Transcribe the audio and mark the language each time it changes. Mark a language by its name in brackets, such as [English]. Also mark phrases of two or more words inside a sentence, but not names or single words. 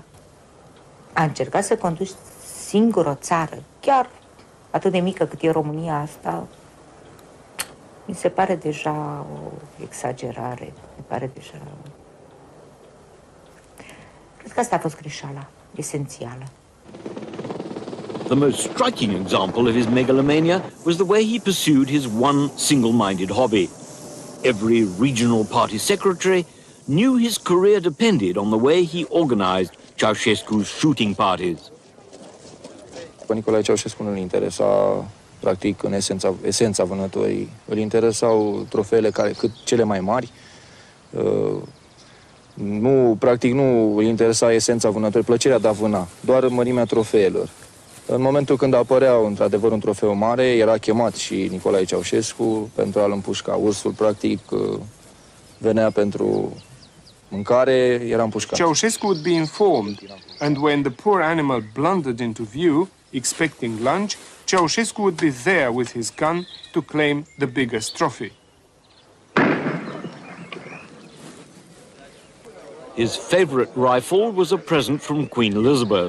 [Romanian] A încercat să conduci singur o țară, chiar atât de mică cât e România asta, mi se pare deja o exagerare. Mi pare deja... Cred că asta a fost greșeala esențială. [English] The most striking example of his megalomania was the way he pursued his one single-minded hobby. Every regional party secretary knew his career depended on the way he organized Ceausescu's shooting parties. [Romanian] Nicolae Ceausescu nu-l interesa, practic, în esența vânătorii. Îl interesau trofeele cât cele mai mari. Practic nu îl interesa esența vânătorii, plăcerea de a vâna, doar mărimea trofeelor. În momentul când apărea într-adevăr un trofeu mare, era chemat și Nicolae Ceausescu pentru a-l împușca. Ursul, practic, venea pentru mâncare, era împușcat. [English] Ceausescu would be informed, and when the poor animal blundered into view, expecting lunch, Ceausescu would be there with his gun to claim the biggest trophy. His favorite rifle was a present from Queen Elizabeth.